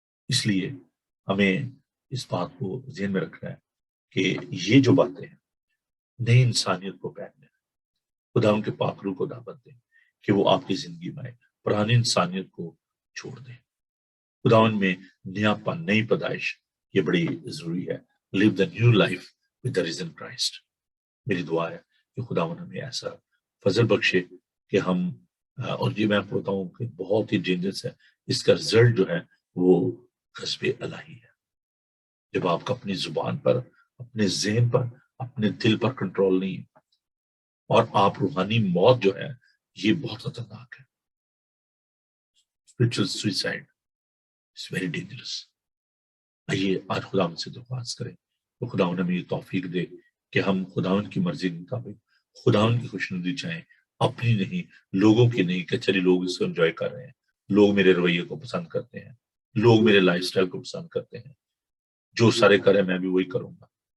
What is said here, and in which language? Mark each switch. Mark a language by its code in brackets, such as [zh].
[ur] اس لیے ہمیں اس بات کو ذہن میں رکھنا ہے کہ یہ جو باتیں ہیں نئی انسانیت کو پہننے، خدا ان کے پاک روح کو دعوت دیں کہ وہ آپ کی زندگی میں آئے، پرانی انسانیت کو چھوڑ دیں، خداوند میں نیا پن، نئی پیدائش، یہ بڑی ضروری ہے. [en] Live the new life with the risen Christ. [ur] میری دعا ہے کہ خداوند ہمیں ایسا فضل بخشے کہ ہم اور یہ میں بولتا ہوں کہ بہت ہی ڈینجرس ہے، اس کا رزلٹ جو ہے وہ غضب الہی ہے. جب آپ کا اپنی زبان پر، اپنے ذہن پر، اپنے دل پر کنٹرول نہیں ہے، اور آپ روحانی موت جو ہے یہ بہت خطرناک ہے. [en] Spiritual suicide it's very dangerous. [ur] آئیے آج خدا سے درخواست کریں تو خدا ہمیں یہ توفیق دے کہ ہم خداوند کی مرضی کے مطابق خداوند کی خوشنودی چاہیں، اپنی نہیں، لوگوں کی نہیں کہ چلیے لوگ اس کو انجوائے کر رہے ہیں، لوگ میرے رویے کو پسند کرتے ہیں، لوگ میرے لائف سٹائل کو پسند کرتے ہیں، جو سارے کریں میں بھی وہی کروں گا.